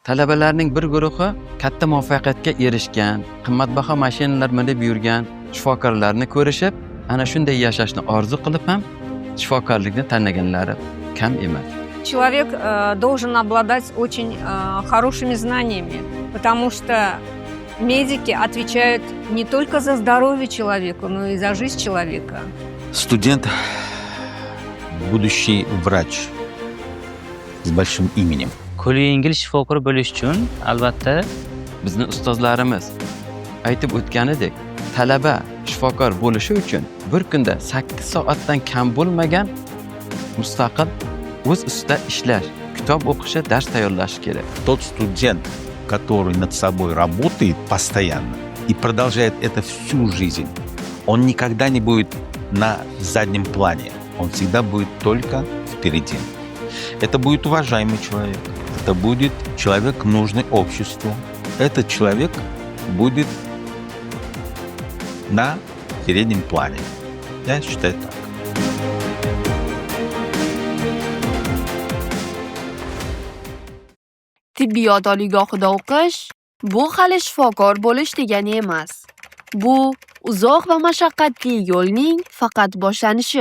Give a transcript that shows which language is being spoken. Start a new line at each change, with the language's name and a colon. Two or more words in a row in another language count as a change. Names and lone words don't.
Uzbek: Talabalarning bir guruhi katta muvaffaqiyatga erishgan, qimmatbaho mashinalar minib yurgan shifokorlarni ko'rishib, ana shunday yashashni orzu qilib ham shifokorlikni tanlaganlari kam emas.
Russian: Человек должен обладать очень хорошими знаниями, потому что медики отвечают не только за здоровье человека, но и за жизнь человека. Студент, будущий врач с большим именем.
Uzbek: Qo'li yengil shifokor bo'lish uchun albatta Bizni ustozlarimiz aytib o'tganidek, talaba shifokor bo'lishi uchun bir kunda 8 soatdan kam bo'lmagan mustaqil o'z ustida ishlash, kitob o'qishi, dars tayyorlashi kerak.
Russian: Тот студент, который над собой работает постоянно и продолжает это всю жизнь, он никогда не будет на заднем плане. Он всегда будет только впереди. Это будет уважаемый человек. Это будет человек, нужный обществу. Этот человек будет на переднем плане. Я считаю так.
Uzbek: Tibbiyot oliygohida o'qish bu hali shifokor bo'lish degani emas. Bu uzoq va mashaqqatli yo'lning faqat boshlanishi.